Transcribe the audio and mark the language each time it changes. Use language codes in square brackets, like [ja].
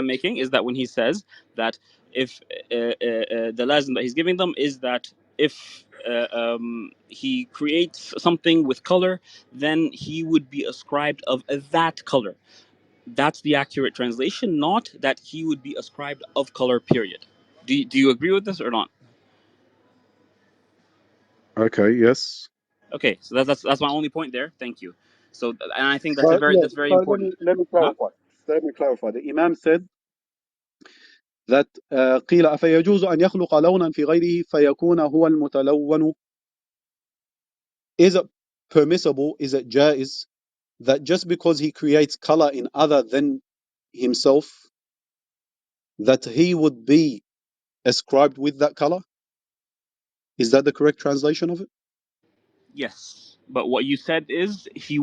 [en] I'm making is that when he says that if the lazim that he's giving them is that if he creates something with color, then he would be ascribed of that color. That's the accurate translation, not that he would be ascribed of color, period. Do you agree with this or not? Okay, yes. Okay, so that's my only point there. Thank you. So, and I think that's Yeah, that's very so let important. me let me Huh? clarify. Let me clarify. The Imam said that [ar] قيل أفيجوز أن يخلق لونا في غيره فيكون هو المتلون. [en] Is it permissible? Is it jaiz that just because he creates color in other than himself, that he would be ascribed with that color? Is that the correct translation of it? Yes, but what you said is he